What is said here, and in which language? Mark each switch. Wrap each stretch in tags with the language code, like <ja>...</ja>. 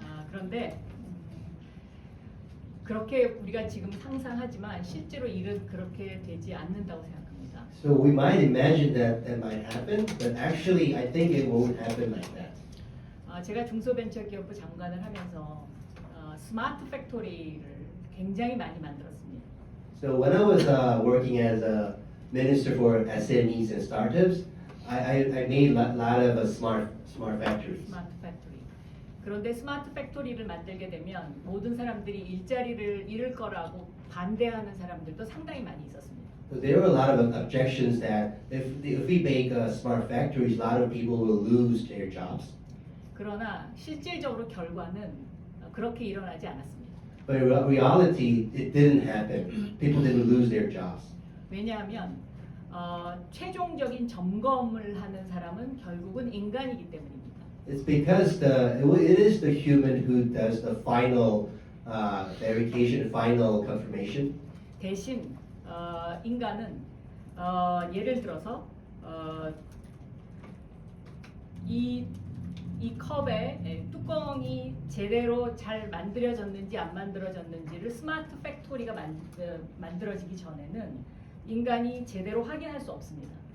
<ko>그런데 그렇게 우리가 지금 상상하지만 실제로 일은 그렇게 되지 않는다고 생각합니다.</ko> <en>So we might imagine that that might happen, but actually I think it won't happen like that.</en> <ko>제가 중소벤처기업부 장관을 하면서 스마트 팩토리를 굉장히 많이 만들었습니다.</ko> <en>So when I was working as a minister for SMEs and startups, I made a lot of smart factories.</en> <ko>스마트 팩토리. 그런데 스마트 팩토리를 만들게 되면 모든 사람들이 일자리를 잃을 거라고 반대하는 사람들도 상당히 많이 있었습니다.</ko> <en>So there were a lot of objections that if we make smart factories, a lot of people will lose their jobs.</en> <ko>그러나 실질적으로 결과는 그렇게 일어나지 않았습니다.</ko> <en>But in reality, it didn't happen. People didn't lose their jobs.</en> <ko>왜냐하면 최종적인 점검을 하는 사람은 결국은 인간이기 때문입니다.</ko> <en>It's because it is the human who does the final verification, final confirmation.</en> <ko>대신 인간은 예를 들어서 이 컵의 뚜껑이 제대로 잘 만들어졌는지 안 만들어졌는지를 스마트 팩토리가 만들어지기 전에는 인간이 제대로 확인할 수 없습니다.</ko>